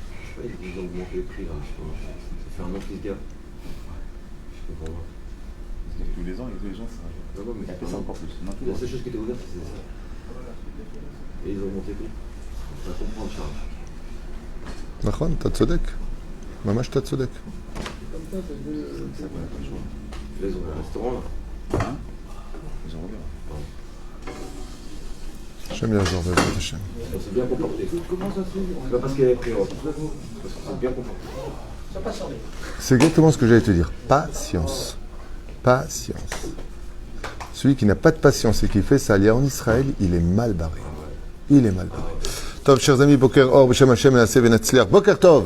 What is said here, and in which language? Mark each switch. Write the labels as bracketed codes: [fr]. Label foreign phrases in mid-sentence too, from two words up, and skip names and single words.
[fr] sais pas, ils ont augmenté les prix là. Ça fait un an qu'ils se gavent. Je comprends pas. Parce que tous les ans, ça rajoute. Non, mais c'est encore plus. Non, la seule chose qui était ouverte, c'est ça. Et ils ont augmenté les prix. Ça comprend le charge. [he] נכון, אתה צודק. ממש אתה צודק. [fr] Là, ils ont un restaurant là. Hein? Ils ont ouvert. J'aime bien genre, [he] בעזרת השם. [fr] On s'est bien comporté. Comment ça se fait? Pas parce qu'il y avait pris parce qu'on s'est bien comporté. C'est exactement ce que j'allais te dire. Patience. Patience. Celui qui n'a pas de patience et qui fait ça en Israël, il est mal barré. Il est mal barré. Tov, chers amis, [he] בוקר אור, בשם השם, מנסה ונצליח. בוקר טוב.